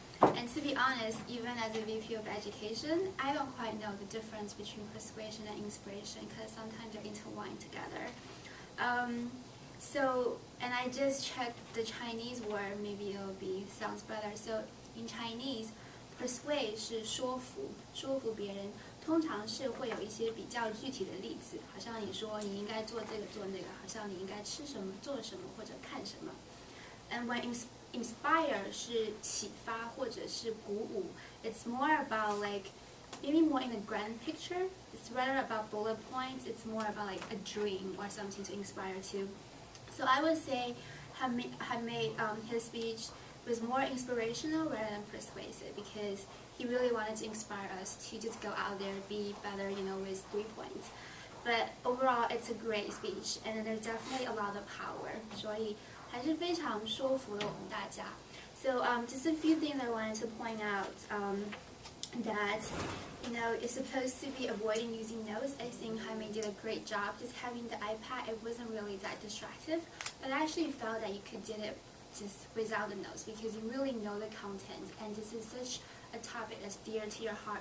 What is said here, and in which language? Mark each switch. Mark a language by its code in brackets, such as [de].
[en] And to be honest, even as a VP of Education, I don't quite know the difference between persuasion and inspiration because sometimes they're intertwined together. And I just checked the Chinese word, maybe it'll sounds better. So in Chinese, [zh] persuade 是说服别人，通常是会有一些比较具体的例子，好像你说你应该做这个做那个，好像你应该吃什么做什么或者看什么。 [en] And when inspire [zh] 是启发或者是鼓舞 [en] ，it's more about like maybe more in the grand picture. It's rather about bullet points. It's more about like a dream or something to inspire to. So I would say his speech was more inspirational rather than persuasive because he really wanted to inspire us to just go out there, be better, with 3 points. But overall, it's a great speech, and there's definitely a lot of power. [zh] 所以还是非常说服了我们大家。 [en] So just a few things I wanted to point out. That it's supposed to be avoiding using notes. I think Jaime did a great job just having the iPad. It wasn't really that distractive, but I actually felt that you could do it just without the notes because you really know the content, and this is such a topic that's dear to your heart.